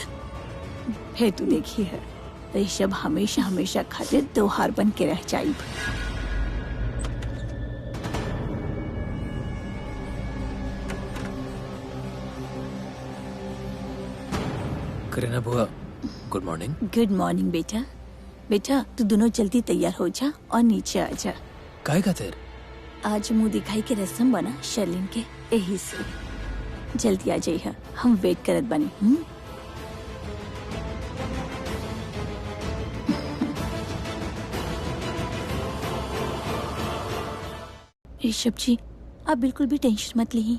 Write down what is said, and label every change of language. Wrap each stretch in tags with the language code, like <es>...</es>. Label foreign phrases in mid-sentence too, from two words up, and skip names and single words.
<bho>फिर तू देखी है, ऋषभ हमेशा हमेशा खातिर त्योहार बन के रह जाइब। करीना बुआ,</bho> <en>good morning. good morning बेटा।</en> <bho>बेटा तू दोनों जल्दी तैयार हो जा और नीचे आ जा। काहे खातिर? आज मुंह दिखाई के रस्म बना शर्लिन के, यही से। जल्दी आ जाइए, हम वेट करत बनी। ऋषभ जी आप बिल्कुल भी टेंशन मत ली।</bho>